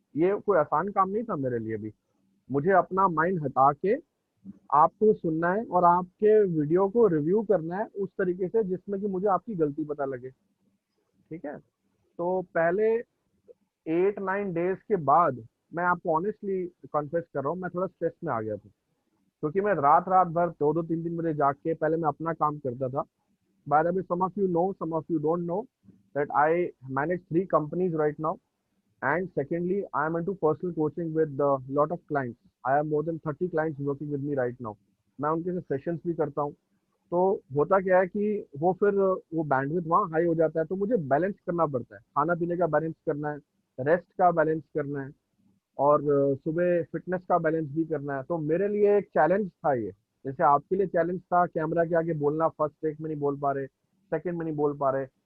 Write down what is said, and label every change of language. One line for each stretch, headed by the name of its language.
Hindi: ये कोई आसान काम नहीं था मेरे लिए भी। मुझे अपना माइंड हटा के आपको सुनना है और आपके वीडियो को रिव्यू करना है उस तरीके से जिसमें कि मुझे आपकी गलती पता लगे, ठीक है। तो पहले 8-9 डेज के बाद मैं आपको ऑनेस्टली कॉन्फेस कर रहा हूँ, मैं थोड़ा स्ट्रेस में आ गया था, क्योंकि मैं रात भर 2-2, 3-3 बजे जाग के पहले मैं अपना काम करता था।
English: By the way, some of you know, some of you don't know that I manage 3 companies right now, And secondly, I am into personal coaching with a lot of clients. I have more than 30 clients working with me right now.
Hindi: मैं उनके साथ sessions भी करता हूँ. तो होता क्या है कि वो फिर वो बैंडविड्थ वहाँ हाई हो जाता है, तो मुझे बैलेंस करना पड़ता है. खाना पीने का बैलेंस करना है, रेस्ट का बैलेंस करना है, और सुबह फिटनेस का बैलेंस भी करना है. तो मेरे लिए एक चैलेंज था ये. जैसे आपके लिए चैलेंज था कैमरा के आगे बोलना, फर्स्ट टेक में नहीं बोल पा रहे, सेकंड में नहीं बोल पा रहे.